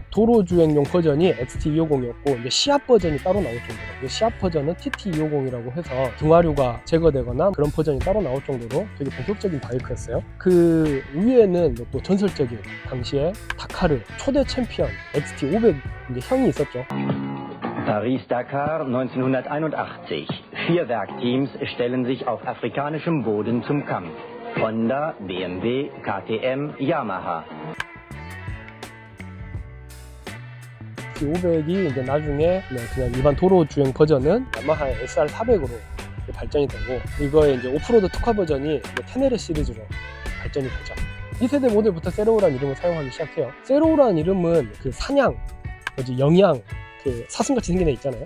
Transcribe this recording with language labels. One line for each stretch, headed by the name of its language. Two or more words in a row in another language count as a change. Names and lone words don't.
Korean: 도로 주행용 버전이 XT250이었고, 이제 시합 버전이 따로 나올 정도로, 시합 버전은 TT250이라고 해서 등화류가 제거되거나 그런 버전이 따로 나올 정도로 되게 본격적인 바이크였어요. 그 위에는 또 전설적인 당시에 다카르 초대 챔피언 XT500 이제 형이 있었죠. Paris-Dakar 1981.
German: 4 Werkteams stellen sich auf afrikanischem Boden zum Kampf. Honda, BMW, KTM, Yamaha.
Korean: XT500이 이제 나중에 그냥 일반 도로 주행 버전은 야마하의 SR400으로 발전이 되고, 이거의 이제 오프로드 특화 버전이 테네레 시리즈로 발전이 되죠. 2세대 모델부터 세로우라는 이름을 사용하기 시작해요. 세로우라는 이름은 그 사냥, 영양, 그 사슴같이 생긴 애 있잖아요.